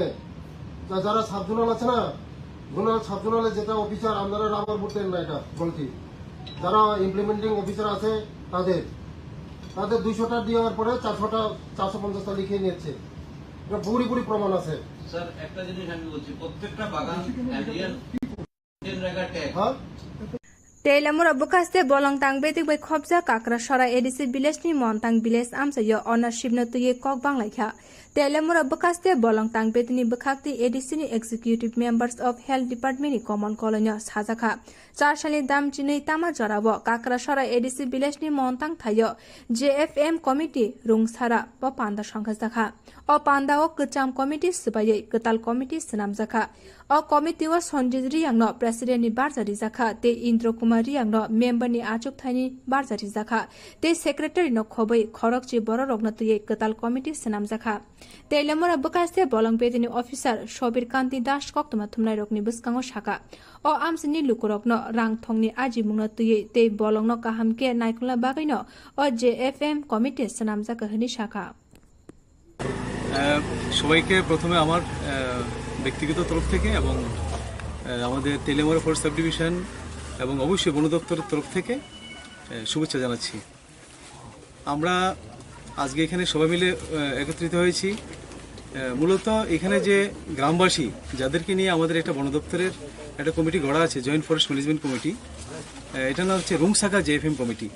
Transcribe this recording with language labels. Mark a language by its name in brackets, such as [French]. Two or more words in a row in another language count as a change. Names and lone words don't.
[Bangla] যারা [English] sub zonal [Bangla] আছে না, [English] sub zonal [Bangla] যেটা অফিসার, আপনারা রাবার বলতেন না, এটা বলছি, যারা [English] implementing officer [Bangla] আছে তাদের 200টা দেওয়ার পরে 450টা লিখে নিচ্ছে। এটা পুরি প্রমাণ আছে স্যার। একটা জিনিস আমি বলছি, প্রত্যেকটা বাগান হ্যাঁ [Kok Borok] Telamura bukaste bolong tang betik bai khobja kakra sora edisi village ni montang village amsayo ownership na tuye kok banglaikha. Telamura bukaste bolong tang betini bukhakti edisi ni [English] executive members of health department [Kok Borok] ni [English] common colony [Kok Borok] sajakha. 4 sali dam chinei tama jorabo kakra sora edisi village ni montang thayo JFM committee rungsara ba panda songkhasjakha. O panda o kcham committee sibaye ketal committee snamjakha. O committee o Sonjit Riyangno president ni barjari jakha te Indro Kumar Riyangno member ni achuk thaini barjari jakha te secretary no khobai khorokchi bororokno tuye ketal committee snamjakha. Telamura bukaste bolong betini officer Shobir Kanti Das koktoma thumnai rokni buskango shaka. O amsini lukurokno rang thongni aji mungno tuye te bolongno kahamke naikula bagaino o JFM committee snamjaka hani shaka. [Bangla] সবাইকে প্রথমে আমার ব্যক্তিগত তরফ থেকে এবং আমাদের তেলেমুরা ফোর্স [English] sub division [Bangla] এবং অবশ্যই বন দপ্তরের তরফ থেকে শুভেচ্ছা জানাচ্ছি। আমরা আজকে এখানে সবাই মিলে একত্রিত হয়েছি মূলত এখানে যে গ্রামবাসী যাদেরকে নিয়ে আমাদের একটা বন দপ্তরের একটা কমিটি গড়া আছে, জয়েন্ট ফরেস্ট ম্যানেজমেন্ট কমিটি, এটা নাম হচ্ছে রুংসাকা JFM কমিটি।